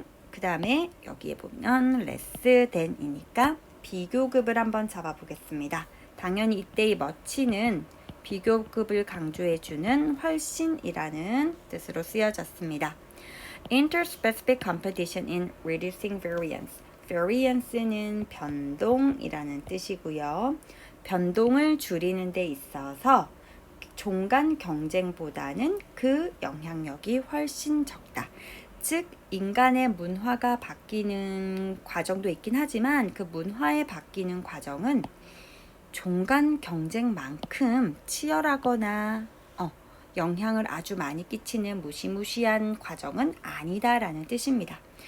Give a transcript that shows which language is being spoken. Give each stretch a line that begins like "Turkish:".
Korean: 그 다음에 여기에 보면 less than이니까 비교급을 한번 잡아보겠습니다. 당연히 이때의 much는 비교급을 강조해주는 훨씬이라는 뜻으로 쓰여졌습니다.
English: Interspecific competition in reducing variance.
Korean: variance는 변동이라는 뜻이고요. 변동을 줄이는 데 있어서 종간 경쟁보다는 그 영향력이 훨씬 적다. 즉 인간의 문화가 바뀌는 과정도 있긴 하지만 그 문화의 바뀌는 과정은 종간 경쟁만큼 치열하거나 영향을 아주 많이 끼치는 무시무시한 과정은 아니다라는 뜻입니다.